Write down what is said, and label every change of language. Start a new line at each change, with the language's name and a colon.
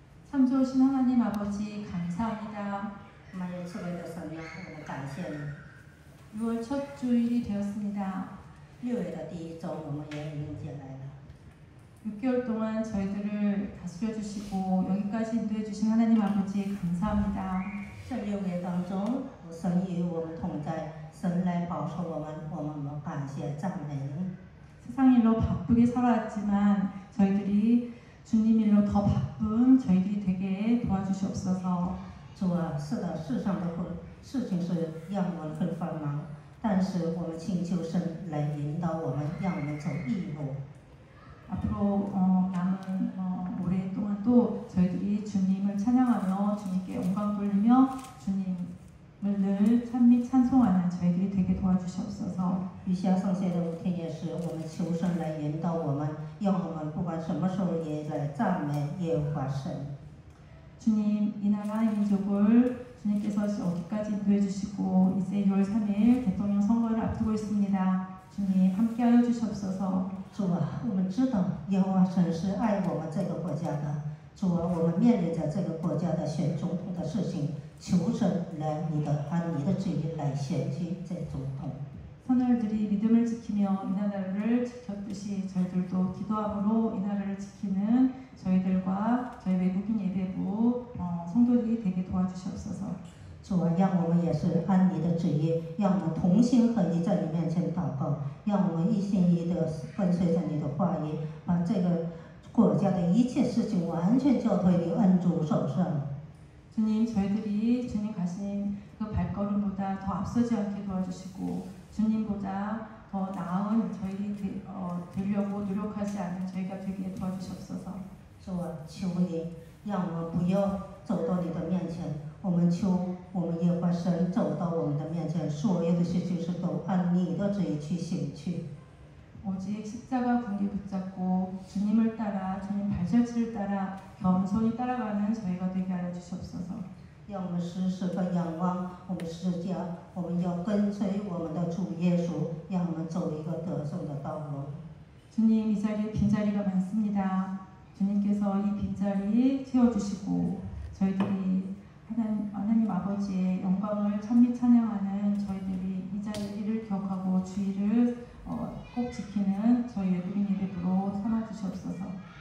Korean: 참 좋으신 하나님 아버지 감사합니다.
Chinese: 我们有慈悲的神呀，我们感谢你。
Korean: 6월 첫 주일이 되었습니다.
Chinese: 6月的第一周，我们也迎接来了。
Korean: 6개월 동안 저희들을 다스려 주시고 여기까지 인도해 주신 하나님 아버지 감사합니다.
Chinese: 这6月当中，神与我们同在，神来保守我们，我们感谢赞美你。
Korean: 세상 일로 바쁘게 살아왔지만 저희들이 주님 일로 더 바쁜 저희들이 되게 도와주시옵소서.
Chinese: 主啊，是的，世上的事情是让我们很繁忙，但是我们请求神来引导我们，让我们走义路。
Korean: 앞으로 남은 오랫동안 또 저희들이 주님을 찬양하며 주님께 영광 돌리며 주님을 늘 찬송하는 저희들이 되게 도와주시옵소서.
Chinese: 余下剩下的5天也是，我们求神来引导我们，让我们不管什么时候也来赞美耶和华神。
Korean: 주님, 이 나라 이 민족을 주님께서 어디까지 인도해 주시고 이제 6월 3일 대통령 선거를 앞두고 있습니다. 주님 함께하여 주시옵소서.
Chinese: 主啊，我们知道耶和华神是爱我们这个国家的，主啊，我们面临着这个国家的选总统的事情，求神来按你的旨意来选举这总统。
Korean: 선열들이 믿음을 지키며 이 나라를 지켰듯이 저희들도 기도함으로 이 나라를 지키는 저희들과 저희 외국인 예배부 성도들이 되게 도와주시옵소서.
Chinese: 主啊，让我们也是按你的旨意，让我们同心合一在你面前祷告，让我们一心一意的跟随着你的话语，把这个国家的一切事情完全交托于恩主手上。
Korean: 주님, 저희들이 주님 가신 그 발걸음보다 더 앞서지 않게 도와주시고 주님보다 더 나은 저희 되려고 노력하지 않는 저희가 되게 도와주시옵소서.
Chinese: 主啊，求你让我们不要走到你的面前，我们求我们耶和华神走到我们的面前，所有的事情是都按你的旨意去行去。
Korean: 오직 십자가 군기 붙잡고 주님을 따라 주님 발자취를 따라 겸손히 따라가는 저희가 되게 하여 주시옵소서.
Chinese: 让我们时时刻仰望我们释迦，我们要跟随我们的主耶稣，让我们走一个得胜的道路。
Korean: 주님, 이 자리에 빈자리가 많습니다. 주님께서 이 빈자리 채워주시고 저희들이 하나님 아버지의 영광을 찬미 찬양하는 저희들이 이 자리를 기억하고 주의를 꼭 지키는 저희 외국인 예배부로 삼아주시옵소서.